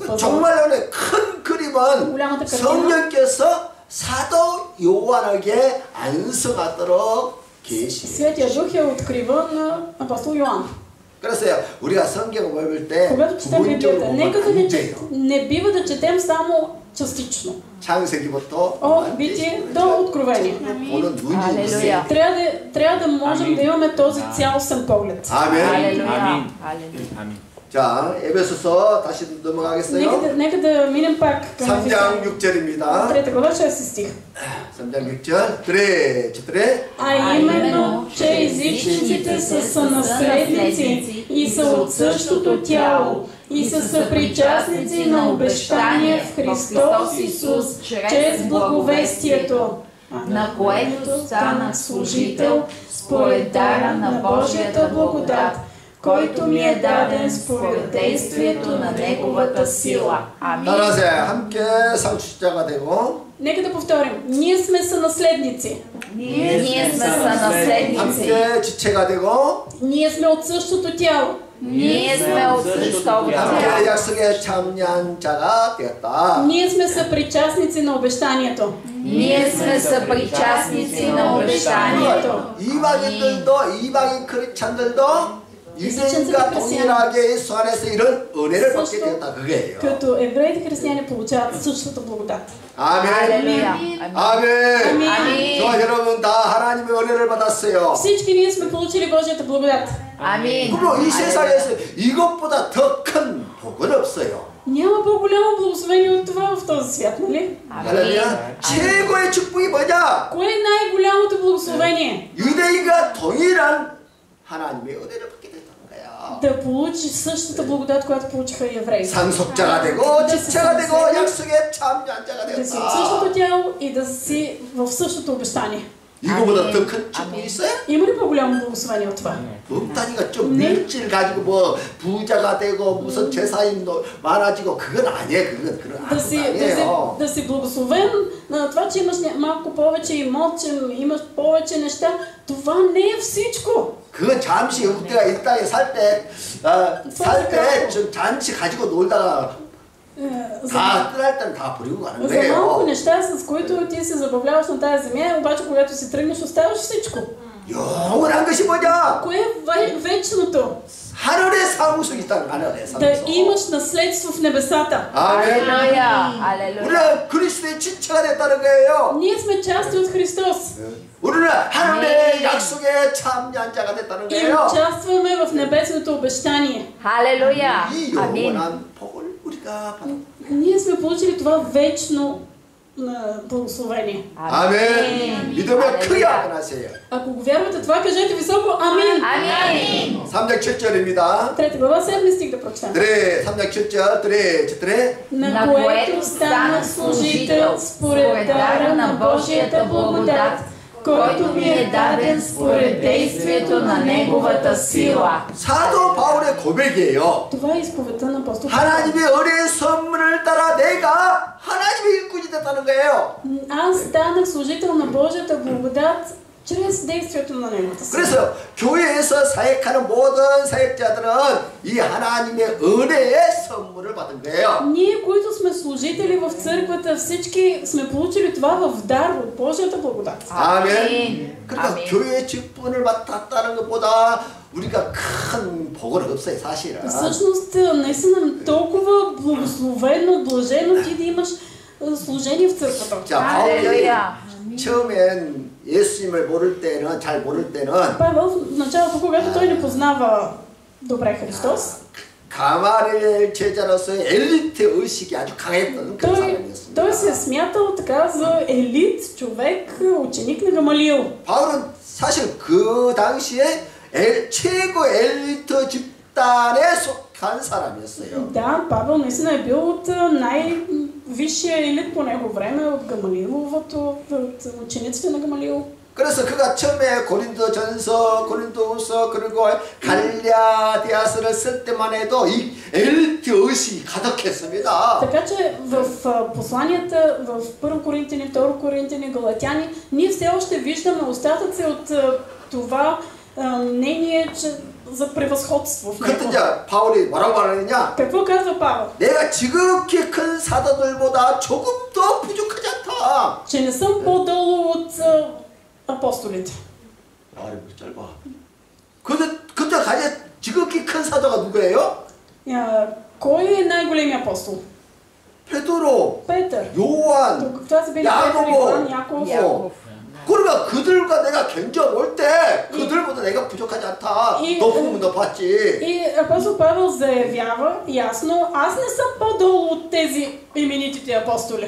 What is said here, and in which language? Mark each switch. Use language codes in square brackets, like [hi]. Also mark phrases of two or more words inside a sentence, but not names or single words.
[ko] 정말론의 큰 그림은 성령께서 사도 요한에게 안성하도록 계시. [bg] Светия Дух е открива на апостол Йоан. [ko] 그래서 우리가 성경을 읽을 때 [bg] Когато четем [ko] 부분적으로 [bg] Библията, [ko] 보면 [bg] нека да [ko] 안 돼요. [bg] не бива да четем само частично. [ko] 창세기부터 [bg] От битие до откровение. [ko] 보는 눈이 있어요. [bg] Трябва да можем да имаме този цялостен поглед. [ko] 아멘. 할렐루야. 자, 에베소서 다시 넘어가겠어요. [bg] Нека да минем пак към [ko] 3장 6절입니다. [bg] 3 глава 6 стих. [ko] 3장 6절. 드레. [bg] А именно, че езичниците са сънаследници и са от същото тяло и са съпричастници на обещание в Христос Исус чрез благовестието, на което станах служител според дара на Божията благодат, който ми е даден според действието на Неговата сила. Амин. [ko] 따라하세요. 함께 상속자가 되고. [bg] Нека да повторим. Ние сме сънаследници. Ние сме сънаследници. [ko] 함께 지체가 되고. [bg] Ние сме от същото тяло. Ние сме от същото тяло. [ko] 함께 약속에 참여한 자가 되었다. [bg] Ние сме съпричастници на обещанието. Ние сме съпричастници на обещанието. [ko] 이방인들도 이방인 크리스찬들도 유대인과 동일하게 예수 안에서 이런 은혜를 받게 되었다 그거예요. [bg] Като евреите християни получават същата благодат. [ko] 아멘. 할렐루야. 아멘. 아멘. 저 여러분 다 하나님의 은혜를 받았어요. [bg] Всички ние сме получили Божията благодат. [ko] 아멘. 그럼 이 세상에서 이것보다 더 큰 복은 없어요. [bg] Няма по-голямо благословение от това в този свят, нали? [ko] 할렐루야. 최고의 축복이 뭐냐? [bg] Кое е най-голямото благословение? [ko] 유대인과 동일한 하나님의 은혜를 받게 됐다는 거야. [bg] Да получи същата благодат, която получиха и евреите. [ko] 상속자가 되고 지체가 되고 약속에 참여한 자가 [bg] Да си от същото [ko] 되었다. [bg] тяло и да си в същото обещание. [ko] 이거보다 더 큰 축복이 있어요? [bg] Има ли по-голямо благословение от това? [ko] 없다니까. 좀 물질 가지고 뭐 부자가 되고 무슨 재산이 많아지고 그건 아니에요. 그건 그런 아니에요. [bg] Да си благословен на това, че имаш малко повече имот, че имаш повече неща, това не е всичко. [ko] 그건 잠시 우리가 이 땅에 살 때 좀 잔치 가지고 놀다가 다 떠날 때는 다 버리고 가는 [bg] За малко [ko] 거예요. [bg] неща, с които ти се забавляваш на тази земя, обаче когато си тръгнеш, оставаш всичко. [ko] 영원한 것이 뭐냐? [bg] Кое е вечното? [ko] 하늘의 사무소가 있다는 하늘의 [bg] да [ko] 사무소. [bg] имаш наследство в небесата. [ko] 아멘. [bg] Алелуя! Алелуя! [ko] 우리는 그리스도의 지체가 됐다는 거예요. [bg] Ние сме части от Христос [ko] 우리는 하늘의 약속에 참여한 자가 됐다는 [bg] и [ko] 거예요. [bg] участваме в небесното обещание. Алелуя! [ko] 이 [bg] Амин! [ko] 영원한 복을 우리가 받아. [bg] Ние сме получили това вечно благословение. [ko] 아멘. 믿으면 크게 아멘하세요. [bg] Ако го вярвате това, кажете високо амин. Амин! [ko] 3장 7절입니다. [bg] 3 глава 7 стих да прочетем. [ko] 3장 7절, 3. [bg] На което станах служител според дара на Божията благодат, който ми е даден според действието на Неговата сила. [ko] 사도 바울의 고백이에요. [bg] Това е изповедта на апостол. [ko] 하나님의 은혜의 선물을 따라 내가 하나님의 일꾼이 됐다는 거예요. [bg] Аз станах служител на Божията благодат чрез действието на Неговата сила. [ko] 그래서 교회에서 사역하는 모든 사역자들은 이 하나님의 은혜의 선물을 받은 거예요. [bg] Ние, които сме служители в църквата, всички сме получили това в дар от Божията благодат. [ko] 아멘. 그러니까 아멘. 교회 직분을 맡았다는 것보다 우리가 큰 복은 없어요, 사실은. [bg] Всъщност, наистина толкова благословено, блажено ти да имаш служение в църквата. [ko] 자, 바울이 [bg] Алелуя! [ko] 처음엔 예수님을 모를 때는 잘 모를 때는 [bg] Павел в началото, когато той не познава добре Христос, [ko] 가마리엘 제자로서의 엘리트 의식이 아주 강했던 그런 사람이었습니다. [bg] той се е смятал така за елит, човек, ученик на Гамалиил. [ko] 바울은 사실 그 당시에 최고 엘리트 집단에 속한 사람이었어요. [bg] Да, Павел наистина е бил от най-висшия елит по него време, от Гамалииловото, от учениците на Гамалиил. [ko] 그래서 그가 처음에 고린도전서, 고린도후서 그리고 갈라디아서를 쓸 때만 해도 이 엘리트 의식이 가득했습니다. [bg] Така че в посланията в 1 Коринтини, 2 Коринтини, Галатяни, ние все още виждаме остатъци от това мнение, че за превъзходство в [ko] 그때 [bg] него. [ko] 이제 바울이 뭐라고 말하느냐? [bg] Какво казва Павел? [ko] 내가 지극히 큰 사도들보다 조금 더 부족하지 않다. [bg] Че не съм по-долу от апостолите. [ko] 말이 뭐 짧아. 그때 가장 지극히 큰 사도가 누구예요? [bg] Кой е най-големият апостол? [ko] 베드로, [bg] Петър. [ko] 요한, [bg] Това са били Петър, Иван, Яков. Яков. [ko] 그러니까 그들과 내가 경쟁 올 때 그들보다 내가 부족하지 않다. 너 부으면 너 받지. [bg] И апостол Павел заявява ясно, аз не съм по-долу от тези именитите апостоли.